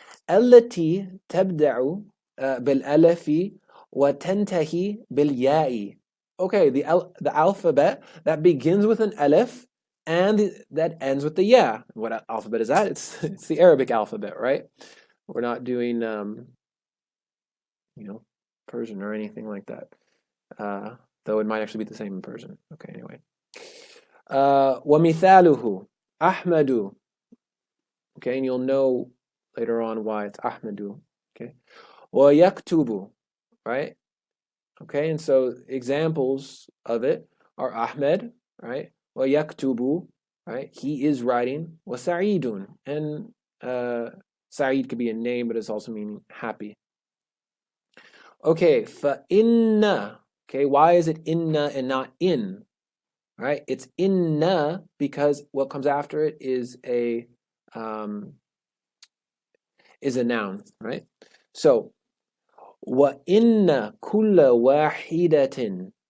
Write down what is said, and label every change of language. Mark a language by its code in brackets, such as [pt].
[ar] التي تبدأ بالألف وتنتهي بالياء. [en] Okay, the alphabet that begins with an alif and that ends with the ya. What alphabet is that? It's the Arabic alphabet, right? We're not doing Persian or anything like that. Though it might actually be the same in Persian. Okay, anyway. [ar] وَمِثَالُهُ أَحْمَدُ. [en] Okay, and you'll know later on why it's Ahmadu. Okay. وَيَكْتُبُ. Right? Okay, and so examples of it are Ahmed, right? وَيَكْتُبُ, right? He is writing. وَسَعِيدٌ. And Sa'id could be a name, but it's also meaning happy. Okay, فَإِنَّ. Okay, why is it inna and not in? Right? It's inna because what comes after it is a noun, right? So [ar] وَإِنَّ كُلَّ وَاحِدَةٍ.